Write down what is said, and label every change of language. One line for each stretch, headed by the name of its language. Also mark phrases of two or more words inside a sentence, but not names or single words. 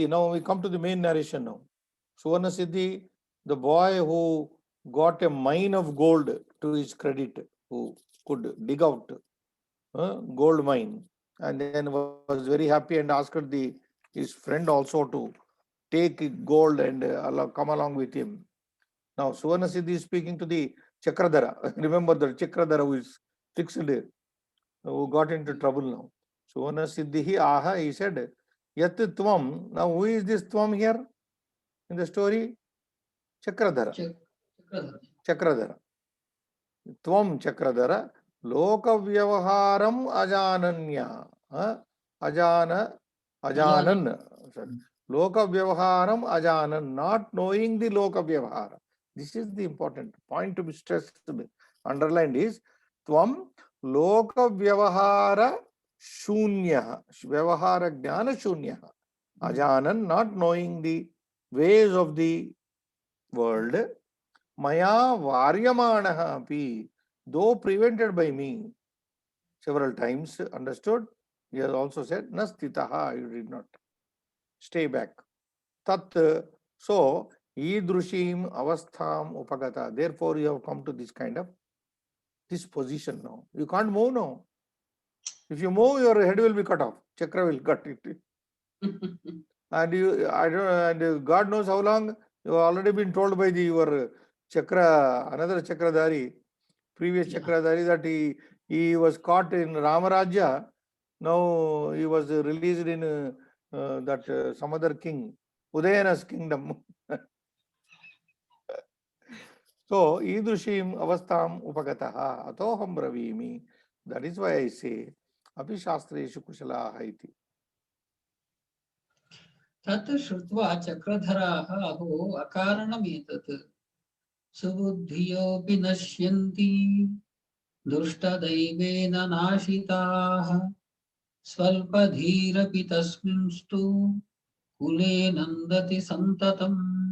English: Now we come to the main narration now. Suvarna Siddhi, the boy who got a mine of gold to his credit, who could dig out gold mine, and then was very happy and asked his friend also to take gold and come along with him. Now Suvarna Siddhi is speaking to the Chakradhara. Remember the Chakradhara who is fixed, who got into trouble now. Suvana Siddhi Aha, he said,
Sanskrit: Yat Tvam.
English: Now who is this Tvam here in the story? Chakradhara. Chakradhara.
Sanskrit: Tvam Chakradhara. Loka Vyavaharam Ajananya. Ajanan. Sorry. Loka Vyavaharam Ajanan.
English: Not knowing the
Sanskrit: Loka Vyavahara.
English: This is the important point to be stressed, underlined is
Sanskrit: Tvam Loka Vyavahara Shunya. Vyavahara Jnana Shunya. Ajanan,
English: not knowing the ways of the world.
Sanskrit: Maya Varyamanaha api,
English: though prevented by me several times, understood? He has also said, Nastitaha, you did not stay back. Tat, so,
Sanskrit: Idrushim avastham upagata.
English: Therefore, you have come to this kind of, this position now. You can't move now. If you move, your head will be cut off. Chakra will cut it. And you, I don't, and God knows how long, you have already been told by your chakra, another chakradhari, previous chakradhari, that he was caught in Ramarajya. Now he was released in that some other king, Udayana's kingdom. So,
Sanskrit: idrushim avastham upagataha atoham bravimi.
English: That is why I say,
Sanskrit: api shastreshu kushalaha iti. Tat shrutva chakradharaha aho akaranam subuddhiyopi nashyanti dushtadaivena nashitaha svalpadhirapi tasminstu kule nandati santatam.